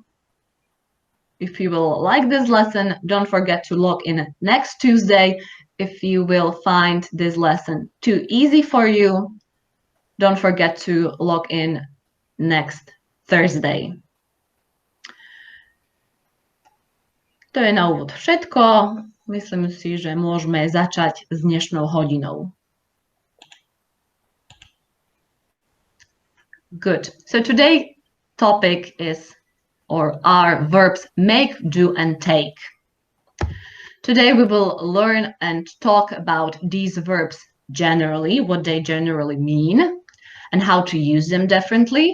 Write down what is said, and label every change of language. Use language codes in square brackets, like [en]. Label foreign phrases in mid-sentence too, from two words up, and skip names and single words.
[en] If you will like this lesson, don't forget to log in next Tuesday. If you will find this lesson too easy for you, don't forget to log in next Thursday. [sk] To je na úvod všetko. Myslím si, že môžeme začať s dnešnou hodinou. [en] Good. So today's topic is, or are verbs make, do, and take. Today we will learn and talk about these verbs generally, what they generally mean, and how to use them differently.